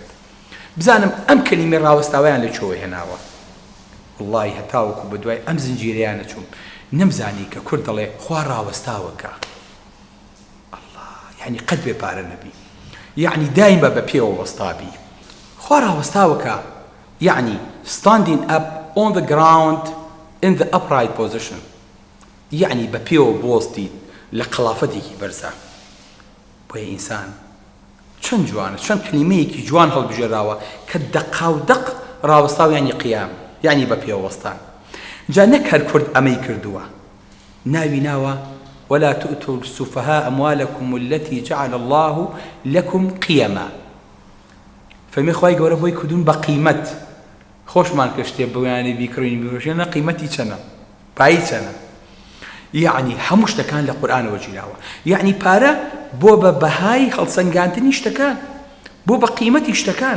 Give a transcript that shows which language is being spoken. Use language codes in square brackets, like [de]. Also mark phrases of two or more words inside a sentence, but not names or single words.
[ckb] بزانم ئەم کەلیمەی ڕاوەستاویان لە چۆوە هێناوە. وڵڵی هەتاوەکو بە دوای ئەم زنجیرەیانە چوم نەمزانی کە کورد دەڵێ خوا ڕاوەستاوەکە. الله، یعنی قەت بێ پارە نەبی، یعنی دایمە بە پێوە وەستابی. خوا ڕاوەستاوەکە یعنی [en] standing up on the ground in the upright position، [ckb] یعنی بە پێوە بۆستی لە قەڵافەتێکی بەرزە. بۆیە ئینسان چەند جوانە، چەند کلمەیەکی جوان هەڵبژێراوە کە دەقاودەق ڕاوەستاو یعنی قیام، یعنی بە پێوەستان. جا نەک هەر کورد ئەمەی کردووە، ناوی ناوە [ar] ولا تؤتوا السفهاء أموالكم التي جعل الله لكم قيما. [ckb] فەرمێ خوای گەورە بۆی کردوون بە قیمەت. خۆشمان کرد شتێ بەویانی بیکڕین بیوەژێنە قیمەتی چەنە، پایی چەنە. یعنی هەموو شتەکان لە قورئانەوە گیراوە. یعنی پارە بۆ بە بەهای هەڵسەنگاندنی شتەکان، بۆ بە قیمەتی شتەکان.